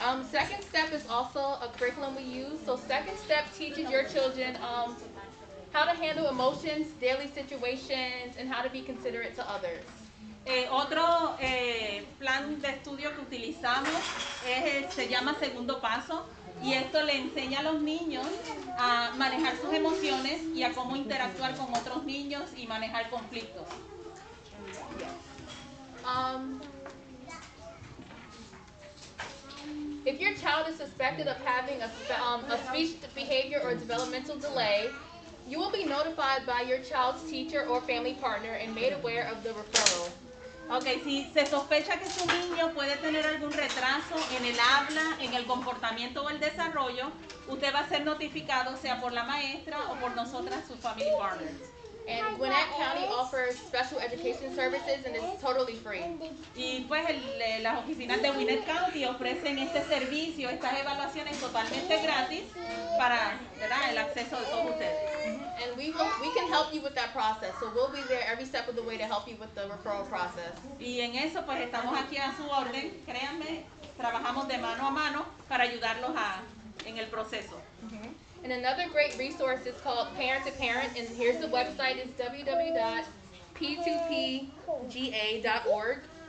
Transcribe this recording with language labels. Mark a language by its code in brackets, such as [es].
[en] Second step is also a curriculum we use. So second step teaches your children how to handle emotions, daily situations, and how to be considerate to others. [es] Otro plan de estudio que utilizamos se llama segundo paso, y esto le enseña a los niños a manejar sus emociones y a cómo interactuar con otros niños y manejar conflictos. [en] If your child is suspected of having a speech behavior or developmental delay, you will be notified by your child's teacher or family partner and made aware of the referral. [es] Ok, si se sospecha que su niño puede tener algún retraso en el habla, en el comportamiento o el desarrollo, usted va a ser notificado sea por la maestra o por nosotras, sus family partners. [en] And Gwinnett County offers special education services and it's totally free. [es] Y pues las oficinas de Gwinnett County ofrecen este servicio, estas evaluaciones totalmente gratis para, ¿verdad?, el acceso de todos ustedes. [en] And we can help you with that process. So we'll be there every step of the way to help you with the referral process. [es] Y en eso pues estamos aquí a su orden, créanme, trabajamos de mano a mano para ayudarlos en el proceso. [en] And another great resource is called Parent to Parent, and here's the website, is www.p2pga.org.